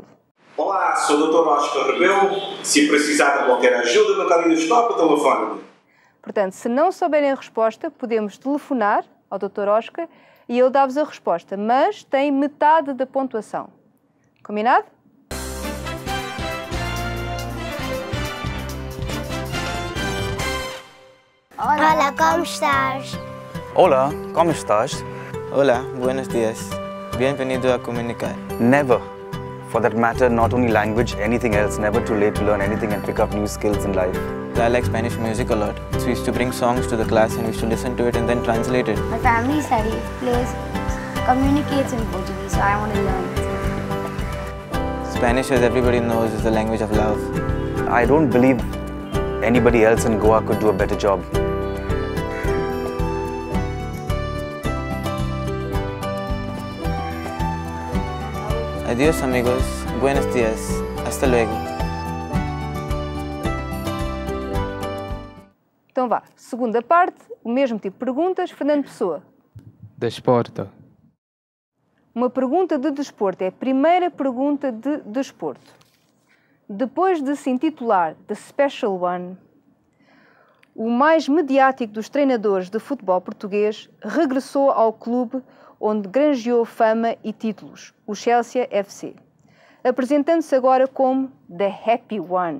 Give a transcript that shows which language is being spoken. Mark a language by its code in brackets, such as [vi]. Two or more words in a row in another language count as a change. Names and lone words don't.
[pt] Olá, sou o Dr. Oscar Rebelo. Se precisar de qualquer ajuda no caleidoscópio, telefone-me. Portanto, se não souberem a resposta, podemos telefonar ao Dr. Oscar e ele dá-vos a resposta, mas tem metade da pontuação. Combinado? [es] Hola, ¿cómo estás? Hola, ¿cómo estás? Hola, buenos días. Bienvenido a Comunicar. [en] Never, for that matter, not only language, anything else, never too late to learn anything and pick up new skills in life. So I like Spanish music a lot. So we used to bring songs to the class and we used to listen to it and then translate it. My family communicates in Portuguese, so I want to learn it. Spanish, as everybody knows, is the language of love. I don't believe anybody else in Goa could do a better job. [es] Adiós amigos, buenos días, hasta luego. [pt] Então vá, segunda parte, o mesmo tipo de perguntas. Fernando Pessoa. Desporto. Uma pergunta de desporto é a primeira pergunta de desporto. Depois de se intitular The Special One, o mais mediático dos treinadores de futebol português regressou ao clube onde granjeou fama e títulos, o Chelsea FC, apresentando-se agora como The Happy One.